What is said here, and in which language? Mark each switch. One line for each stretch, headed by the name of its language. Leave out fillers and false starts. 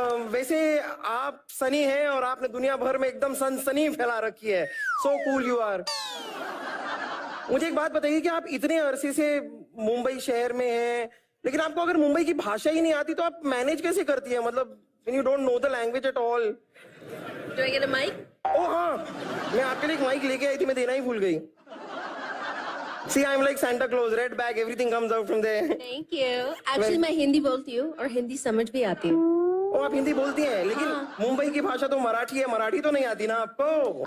Hindi: वैसे आप सनी हैं और आपने दुनिया भर में एकदम सनसनी फैला रखी है।
English: So cool you are.
Hindi: मुझे एक बात बताइए कि आप इतने अरसे से मुंबई शहर में हैं, लेकिन आपको अगर मुंबई की भाषा ही नहीं आती तो आप मैनेज कैसे करती हैं? मतलब
English: when you don't know the language at all. Do I get a mic?
Hindi: Oh हाँ, मैं आपके लिए एक माइक लेके आई थी, मैं देना ही भूल गई।
English: See, I'm like Santa Claus, red bag, everything comes out from there. Thank you.
Hindi: Actually, मैं हिंदी बोलती हूँ और हिंदी समझ भी आती हूँ। ओ आप हिंदी बोलती हैं, लेकिन हाँ। मुंबई की भाषा तो मराठी है, मराठी तो नहीं आती ना आपको?